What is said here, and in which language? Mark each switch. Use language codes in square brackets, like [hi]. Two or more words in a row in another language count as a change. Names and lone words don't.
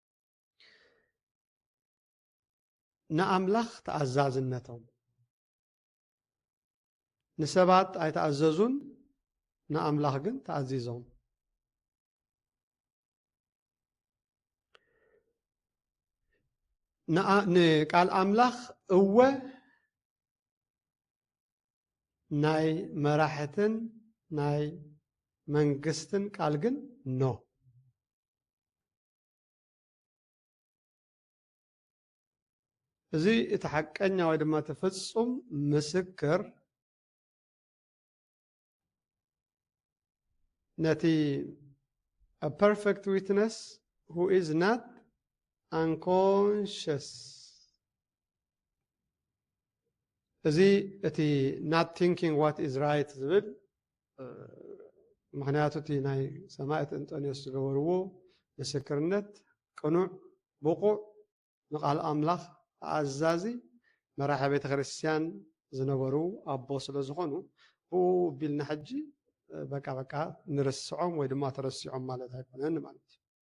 [ti] ንኣምላኽ ተኣዛዝነቶም ንሰባት ኣይተኣዘዙን ንኣምላኽ ግን ተኣዚዞም ንቃል ኣምላኽ እወ ናይ መራሕትን ናይ መንግስትን ቃል ግን ኖ እዚ እቲ ሓቀኛ ወይ ድማ ተፈጹም ምስክር ነቲ [en] a perfect witness who is not unconscious [ti] እዚ እቲ [en] not thinking what is right [ti] ዝብል ምክንያቱ እቲ ናይ ሰማዕት እንጦንዮስ ዝገበርዎ ምስክርነት ቅኑዕ ብቑዕ ንቃል ኣምላኽ ኣዛዚ መራሒ ቤተ ክርስቲያን ዝነበሩ ኣቦ ስለ ዝኾኑ ብኡ ቢልና ሕጂ በቃ ንርስዖም ወይ ድማ ተረሲዖም ማለት ኣይኮነን ማለት እዩ።